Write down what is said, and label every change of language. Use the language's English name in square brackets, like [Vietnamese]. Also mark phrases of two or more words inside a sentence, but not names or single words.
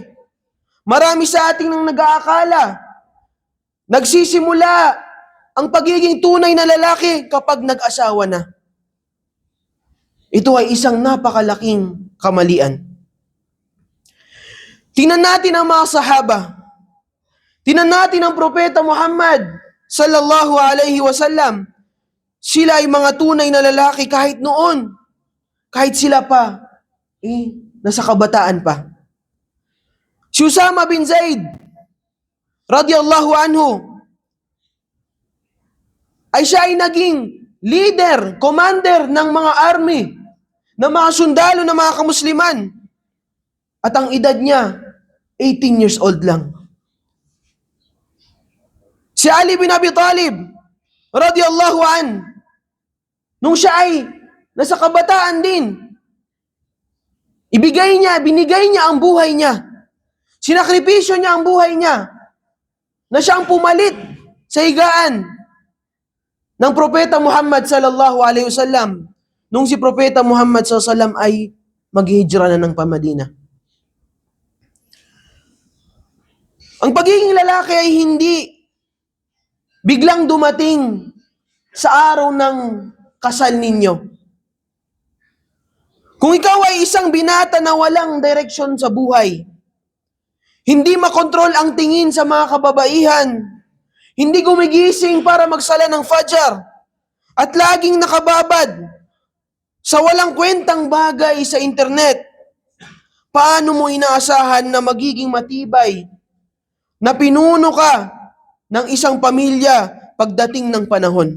[Filipino] Marami sa ating nang nag-aakala, nagsisimula ang pagiging tunay na lalaki kapag nag-asawa na. Ito ay isang napakalaking kamalian. Tingnan natin ang mga sahaba. Tingnan natin ang Propeta Muhammad [Arabic] صلى الله عليه وسلم. [Filipino] Sila ay mga tunay na lalaki kahit noon. Kahit sila pa, nasa kabataan pa. Si Usama bin Zaid, [Arabic] رضي الله عنه, [Filipino] ay siya ay naging leader, commander ng mga army, ng mga sundalo ng mga kamusliman. At ang edad niya, [English] 18 years old [Filipino] lang. Si Ali bin Abi Talib, [Arabic] رضي الله عن, [Filipino] nung siya ay nasa kabataan din, binigay niya ang buhay niya. Sinakripisyo niya ang buhay niya na siya ang pumalit sa higaan ng Propeta Muhammad [Arabic] صلى الله عليه وسلم [Filipino] nung si Propeta Muhammad [Arabic] صلى الله عليه وسلم [Filipino] ay maghihijra na ng Madina. Ang pagiging lalaki ay hindi biglang dumating sa araw ng kasal ninyo. Kung ikaw ay isang binata na walang direksyon sa buhay, hindi makontrol ang tingin sa mga kababaihan, hindi gumigising para magsala ng fajar, at laging nakababad sa walang kwentang bagay sa internet, paano mo inaasahan na magiging matibay na pinuno ka ng isang pamilya pagdating ng panahon?